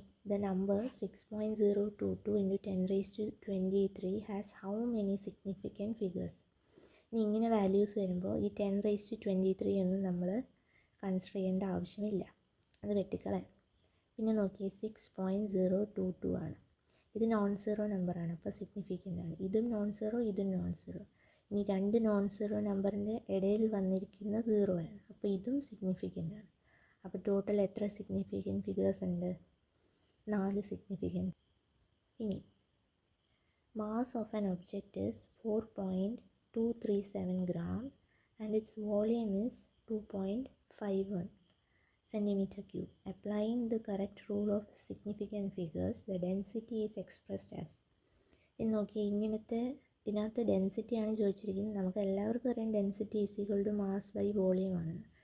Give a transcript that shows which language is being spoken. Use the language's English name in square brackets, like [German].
[English] The number 6.022 into 10 raised to 23 has how many significant figures? [Malayalam] ഇനി ഇങ്ങനെ values വരുമ്പോൾ ഈ 10 raised to 23 ഒന്നും നമ്മൾ കൺസിഡർ ചെയ്യേണ്ട ആവശ്യമില്ല, അത് വെട്ടിക്കളയാം. പിന്നെ നോക്കിയേ 6.022 ആണ്. ഇത് നോൺ സീറോ നമ്പറാണ്, അപ്പോൾ സിഗ്നിഫിക്കൻ്റ് ആണ്. ഇതും നോൺ സീറോ, ഇതും നോൺ സീറോ. ഇനി 2 നോൺ സീറോ നമ്പറിൻ്റെ ഇടയിൽ വന്നിരിക്കുന്ന 0 ആണ്, അപ്പോൾ ഇതും സിഗ്നിഫിക്കൻ്റ് ആണ്. അപ്പോൾ ടോട്ടൽ എത്ര സിഗ്നിഫിക്കൻറ്റ് ഫിഗേഴ്സ് ഉണ്ട്? 4 സിഗ്നിഫിക്കൻറ്റ്. [English] ഇനി mass of an object is 4.237 gram and its volume is 2.51 centimeter cube. Applying the correct rule of significant figures, the density is expressed as. [Malayalam] ഇന്ന് നോക്കി, ഇതിനകത്ത് ഡെൻസിറ്റിയാണ് ചോദിച്ചിരിക്കുന്നത്. നമുക്ക് എല്ലാവർക്കും അറിയാം ഡെൻസിറ്റി = മാസ് ബൈ വോളിയം ആണ്.